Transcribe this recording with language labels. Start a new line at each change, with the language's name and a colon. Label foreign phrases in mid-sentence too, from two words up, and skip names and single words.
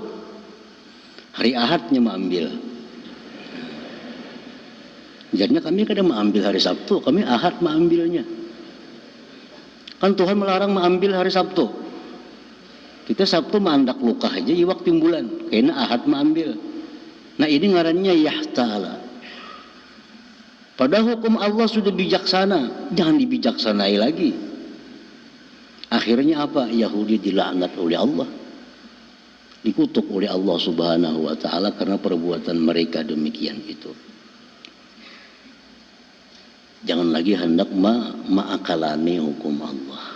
Banjar: Hari Ahadnya mengambil. Jadinya kami kadang mengambil hari Sabtu, kami Ahad mengambilnya. Kan Tuhan melarang mengambil hari Sabtu. Kita Sabtu mandak luka aja, iwak timbulan. Karena Ahad mengambil. Nah ini ngarannya yahtala.
Indonesian: Padahal hukum Allah sudah bijaksana, jangan dibijaksanai lagi. Akhirnya apa? Yahudi dilaknat oleh Allah. Dikutuk oleh Allah
Arabic: سبحانه وتعالى
Indonesian: karena perbuatan mereka demikian itu.
Banjar: Jangan lagi hendak ma'akalani hukum Allah.